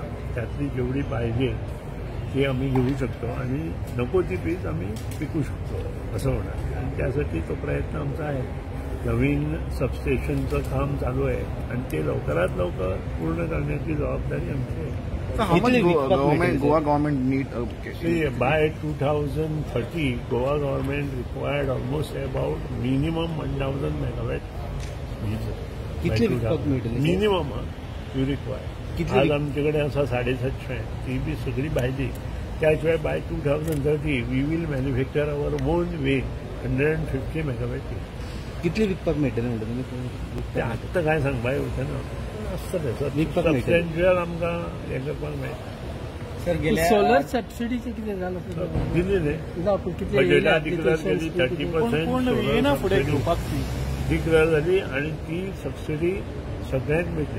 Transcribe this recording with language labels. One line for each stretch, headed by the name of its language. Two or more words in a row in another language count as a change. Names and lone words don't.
Marathi: त्यातली जेवढी पाहिजे ती आम्ही घेऊ शकतो आणि नको ती वीज आम्ही विकू शकतो असं होणार. आणि त्यासाठी तो प्रयत्न आमचा आहे. नवीन सबस्टेशनचं काम चालू आहे आणि ते लवकरात लवकर पूर्ण करण्याची जबाबदारी आमची आहे.
English: Goa government need by 2030, Goa government required almost about minimum 1,000 megawatt. Minimum you require.
Marathi: आज आमच्याकडे असा 750 आहे. ती बी सगळी पाहिजे. त्याशिवाय
English: By 2030 we will manufacture our own way 150 megawatt.
Konkani: कितले विकपाक मेळटले ते आत्ता काय सांगपा येवचें ना. आसता त्याचं सबस्टेन्शियल आमकां हें करपाक मेळटा. सोलर सबसिडीचे कितें जालें दिलेले बजेटात डिक्लेअर केली 30% डिक्लेअर झाली आणि ती सबसिडी सगळ्यांक मेळटली.